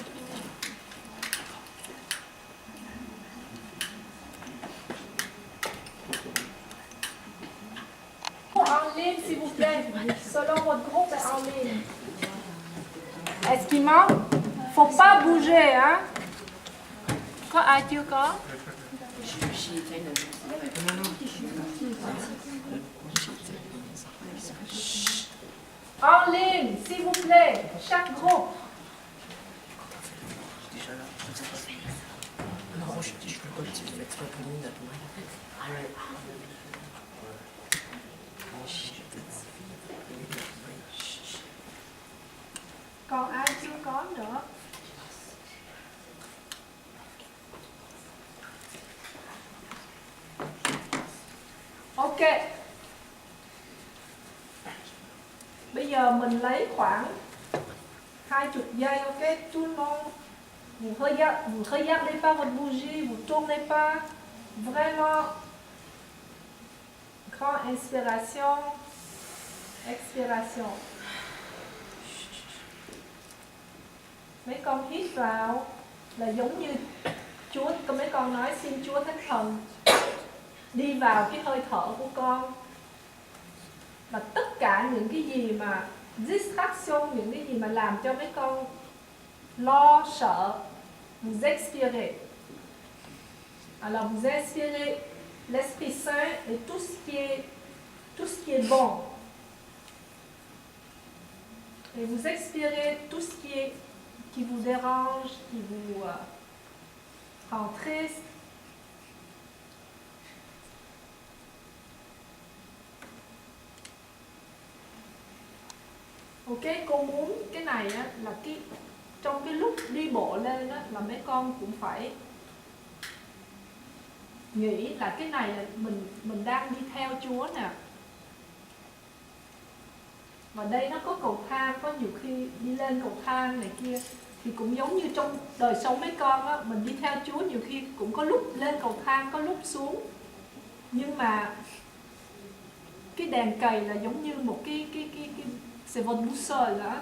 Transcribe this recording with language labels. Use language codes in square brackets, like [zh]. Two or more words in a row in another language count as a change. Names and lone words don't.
[fr] En ligne, s'il vous plaît. Selon votre groupe, en ligne. Est-ce qu'il manque? Faut pas bouger, hein? [vi] Có ai chưa có? [fr] En ligne, s'il vous plaît, chaque groupe. [vi] Còn ai chưa có nữa? Ok. Bây giờ mình lấy khoảng 20 giây, ok? [fr] Tout le monde, vous regardez pas votre bougie, vous tournez pas. Vraiment, grande inspiration, expiration. [vi] Mấy con hít vào là giống như Chúa, mấy con nói xin Chúa Thánh Thần đi vào cái hơi thở của con. Và tất cả những cái gì mà distraction, những cái gì mà làm cho mấy con lo sợ, [fr] vous expirez. Alors vous inspirez l'Esprit Saint et tout ce qui est bon. Et vous expirez tout ce qui vous dérange, qui vous rend triste. [vi] Ok, cô muốn cái này á, là trong cái lúc đi bộ lên á, là mấy con cũng phải nghĩ là cái này là mình đang đi theo Chúa nè. Và đây nó có cầu thang, có nhiều khi đi lên cầu thang này kia thì cũng giống như trong đời sống mấy con á, mình đi theo Chúa nhiều khi cũng có lúc lên cầu thang, có lúc xuống. Nhưng mà cái đèn cầy là giống như một cái [fr] c'est votre boussole, hein?